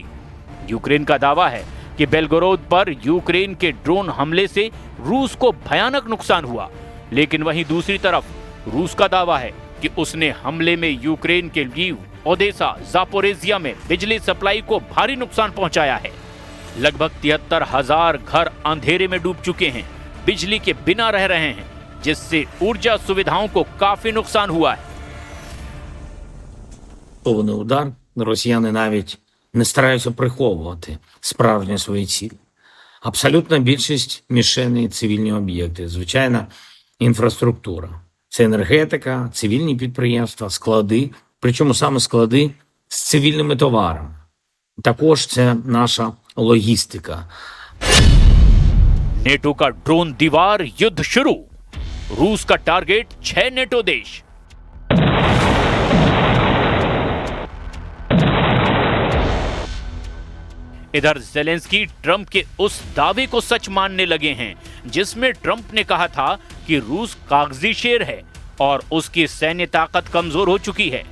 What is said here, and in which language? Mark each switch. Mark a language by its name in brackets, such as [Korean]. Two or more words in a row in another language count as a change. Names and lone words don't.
[Hindi] यूक्रेन का दावा है कि बेलगोरोद पर यूक्रेन के ड्रोन हमले से रूस को भयानक नुकसान हुआ, लेकिन वहीं दूसरी तरफ रूस का दावा है कि उसने हमले में यूक्रेन के लीव, ओडेसा, जापोरेजिया में बिजली सप्लाई को भारी नुकसान पहुंचाया है। लगभग 73,000 घर अंधेरे में डूब चुके हैं, बिजली के बिना रह रहे हैं, जिससे ऊर्जा सुविधाओं को काफी नुकसान हुआ है। [Ukrainian] Повний удар. Росіяни навіть не стараються приховувати справжні свої цілі. Абсолютна більшість мішеней – цивільні об'єкти, звичайна інфраструктура. Це енергетика, цивільні підприємства, склади, причому саме склади з цивільними товарами. Також це наша логістика. [Hindi] नेटो का ड्रोन दीवार युद्ध शुरू। रूस का टारगेट 6 नेटो देश। इधर जेलेंस्की ट्रंप के उस दावे को सच मानने लगे हैं जिसमें ट्रंप ने कहा था कि रूस कागजी शेर है और उसकी सैन्य ताकत कमजोर हो चुकी है।